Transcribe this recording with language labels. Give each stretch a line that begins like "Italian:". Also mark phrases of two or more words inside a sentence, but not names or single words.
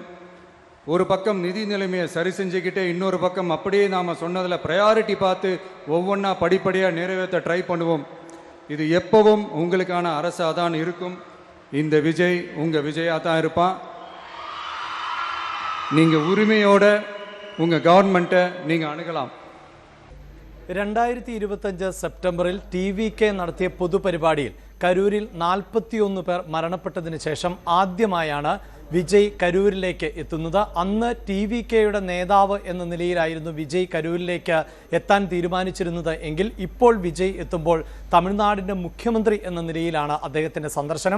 Tamil: ஒரு பக்கம் நிதி நிலைமையை சரி செஞ்சுக்கிட்டே இன்னொரு பக்கம் அப்படியே நாம் சொன்னதில் ப்ரையாரிட்டி பார்த்து ஒவ்வொன்றா படிப்படியாக நிறைவேற்ற ட்ரை பண்ணுவோம். இது எப்பவும் உங்களுக்கான அரசாக தான் இருக்கும். இந்த விஜய் உங்கள் விஜயாக தான் இருப்பான். நீங்கள் உரிமையோடு உங்கள் கவர்மெண்ட்டை நீங்கள் அணுகலாம்.
Malayalam: 2025 സെപ്റ്റംബറിൽ TVK നടത്തിയ പൊതുപരിപാടിയിൽ കരൂരിൽ 41 പേർ മരണപ്പെട്ടതിന് ശേഷം ആദ്യമായാണ് വിജയ് കരൂരിലേക്ക് എത്തുന്നത്. അന്ന് TVKയുടെ നേതാവ് എന്ന നിലയിലായിരുന്നു വിജയ് കരൂരിലേക്ക് എത്താൻ തീരുമാനിച്ചിരുന്നത് എങ്കിൽ ഇപ്പോൾ വിജയ് എത്തുമ്പോൾ തമിഴ്നാടിൻ്റെ മുഖ്യമന്ത്രി എന്ന നിലയിലാണ് അദ്ദേഹത്തിൻ്റെ സന്ദർശനം.